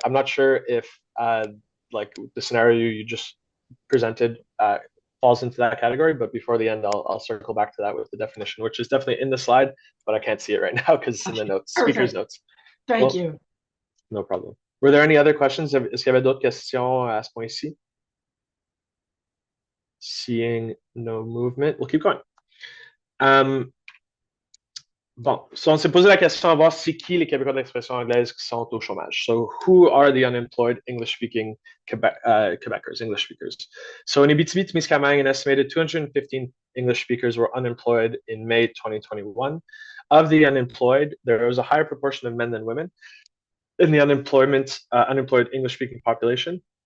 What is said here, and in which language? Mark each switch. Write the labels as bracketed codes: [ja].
[en] I'm not sure if like the scenario you just presented falls into that category, but before the end, I'll circle back to that with the definition, which is definitely in the slide, but I can't see it right now because it's in the notes, speaker's notes. Thank you. No problem. Were there any other questions? [fr] Est-ce qu'il y avait d'autres questions à ce point-ci? [en] Seeing no movement, we'll keep going. [fr] Bon, so on s'est posé la question à voir c'est qui les Québécois d'expression anglaise qui sont au chômage. [en] So who are the unemployed English-speaking Quebecers, English speakers? So in Abitibi-Témiscamingue, an estimated 215 English speakers were unemployed in May 2021. Of the unemployed, there was a higher proportion of men than women in the unemployed English-speaking population.